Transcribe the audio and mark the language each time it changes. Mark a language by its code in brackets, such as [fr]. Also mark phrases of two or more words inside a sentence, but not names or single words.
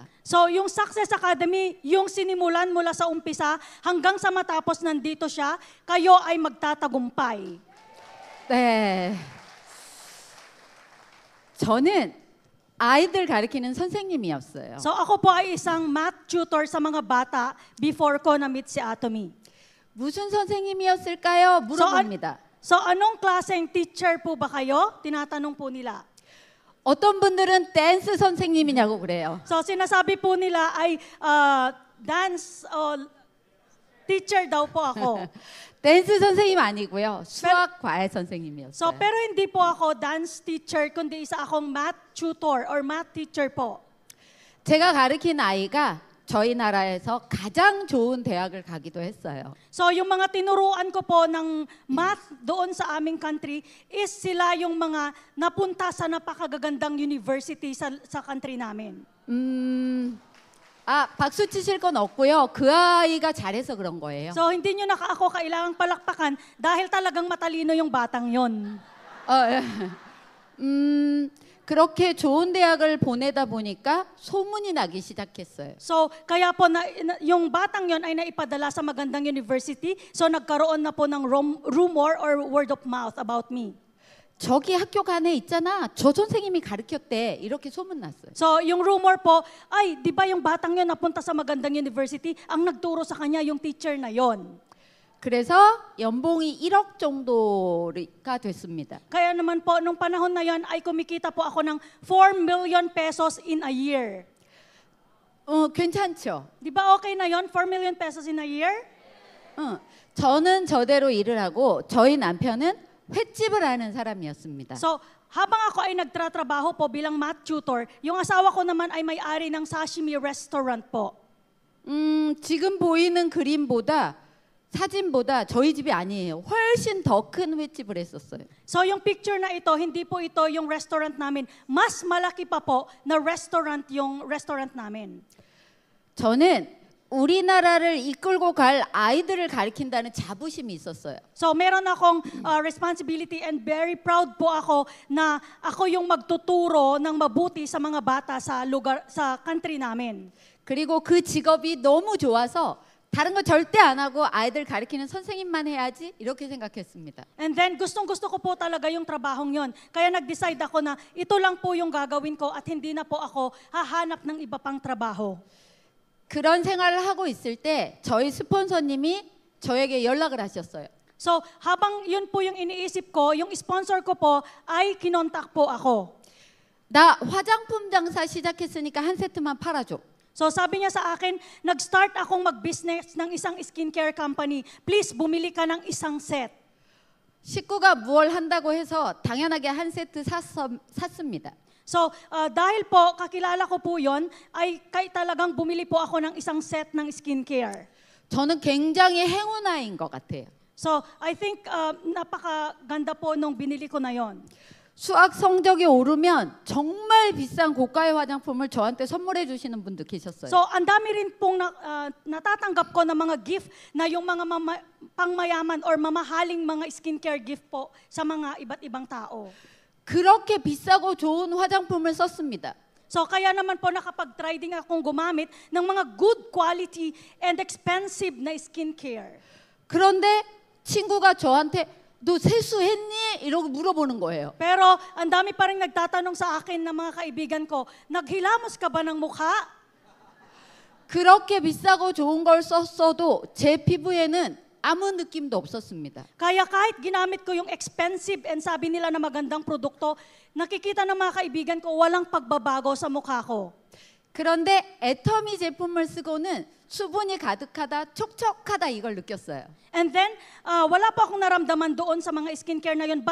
[tl] So, yung Success Academy, yung sinimulan mula sa umpisa hanggang sa matapos nandito siya, kayo ay magtatagumpay. [ko] 네. 저는 아이들 가르치는 선생님이었어요. [tl] So, ako po ay isang [en] math tutor [tl] sa mga bata before ko na-meet si Atomy. [ko] 무슨 선생님이었을까요? 물어봅니다. [tl] So, anong klaseng teacher po ba kayo? Tinatanong po nila. [ko] 어떤 분들은 댄스 선생님이냐고 그래요. [tl] So, sinasabi po nila ay [en] dance teacher [tl] daw po ako. [ko] 댄스 선생님 아니고요. 수학 과외 선생님이었어요. [tl] So, pero hindi po ako [en] dance teacher, [tl] kundi isa akong [en] math tutor or math teacher [tl] po. [ko] 제가 가르친 아이가 저희 나라에서 가장 좋은 대학을 가기도 했어요. [tl] So, yung mga tinuruan ko po ng math doon sa aming country is sila yung mga napunta sa napakagagandang university sa country namin. [ko] 박수 치실 건 없고요. 그 아이가 잘해서 그런 거예요. [tl] So, hindi nyo na ako kailangang palakpakan dahil talagang matalino yung batang yon. [ko] 그렇게 좋은 대학을 보내다 보니까 소문이 나기 시작했어요. [tl] So, kaya po yung batang yon ay naipadala sa magandang university. So, nagkaroon na po ng [en] rumor or word of mouth about me. [ko] 저기 학교 안에 있잖아. 저 선생님이 가르쳤대. 이렇게 소문났어요. [tl] So, yung rumor po, ay, di ba yung batang yon napunta sa magandang university? Ang nagturo sa kanya yung teacher na yon. [ko] 그래서 연봉이 1억 정도가 됐습니다. [tl] Kaya naman po, nung panahon na yon ay kumikita po ako ng [en] 4 million pesos in a year. [ko] 괜찮죠? [tl] Di ba okay na yon? [en] 4 million pesos in a year? [ko] 저는 저대로 일을 하고 저희 남편은 횟집을 하는 사람이었습니다. [tl] So, habang ako ay nagtratrabaho po bilang [en] math tutor, [tl] yung asawa ko naman ay may-ari ng [en] sashimi restaurant [tl] po. [ko] 지금 보이는 그림보다 사진보다 저희 집이 아니에요. 훨씬 더 큰 횟집을 했었어요. [tl] So yung picture na ito, hindi po ito yung restaurant namin. Mas malaki pa po na restaurant yung restaurant namin. [ko] 저는 우리나라를 이끌고 갈 아이들을 가르친다는 자부심이 있었어요. [tl] So meron akong [en] responsibility and very proud [tl] po ako na ako yung magtuturo ng mabuti sa mga bata sa lugar sa country namin. [ko] 그리고 그 직업이 너무 좋아서 다른 거 절대 안 하고 아이들 가르치는 선생님만 해야지 이렇게 생각했습니다. [tl] And then gustong-gusto ko po talaga yung trabahong yon. Kaya nag-decide ako na ito lang po yung gagawin ko at hindi na po ako hahanap ng iba pang trabaho. [ko] 그런 생활을 하고 있을 때 저희 스폰서님이 저에게 연락을 하셨어요. [tl] So habang yun po yung iniisip ko, yung sponsor ko po ay kinontak po ako. [ko] 나 화장품 장사 시작했으니까 한 세트만 팔아줘. [tl] So sabi niya sa akin, nag-start akong mag-business ng isang [en] skincare company. [tl] Please, bumili ka ng isang set. [ko] 식구가 무얼 한다고 해서 당연하게 한 세트 샀습니다. [tl] So dahil po, kakilala ko po yon, ay talagang bumili po ako ng isang set ng skincare. [ko] 저는 굉장히 행운아인 것 같아요. [en] So I think [tl] napakaganda po nung binili ko na yon. [ko] 수학 성적이 오르면 정말 비싼 고가의 화장품을 저한테 선물해 주시는 분도 계셨어요. [tl] So ang dami rin pong natatanggap ko ng mga gift na yung mga pangmayaman or mamahaling mga [en] skincare gift [tl] po sa mga iba't ibang tao. [ko] 그렇게 비싸고 좋은 화장품을 썼습니다. [tl] So kaya naman po nakapag-try din akong gumamit ng mga [en] good quality and expensive [tl] na skincare. [ko] 그런데 친구가 저한테 너 세수했니? 이러고 물어보는 거예요. [tl] Pero ang dami pa rin nagtatanong sa akin ng mga kaibigan ko, naghilamos ka ba ng mukha? [ko] 그렇게 비싸고 좋은 걸 썼어도 제 피부에는 아무 느낌도 없었습니다. [tl] Kaya kahit ginamit ko yung [en] expensive and [tl] sabi nila na magandang produkto, nakikita ng mga kaibigan ko walang pagbabago sa mukha ko. [ko] 그런데 애터미 제품을 쓰고는 수분이 가득하다, 촉촉하다 이걸 느꼈어요. [en] And then, [tl] wala pa akong naramdaman doon sa mga skincare na yun.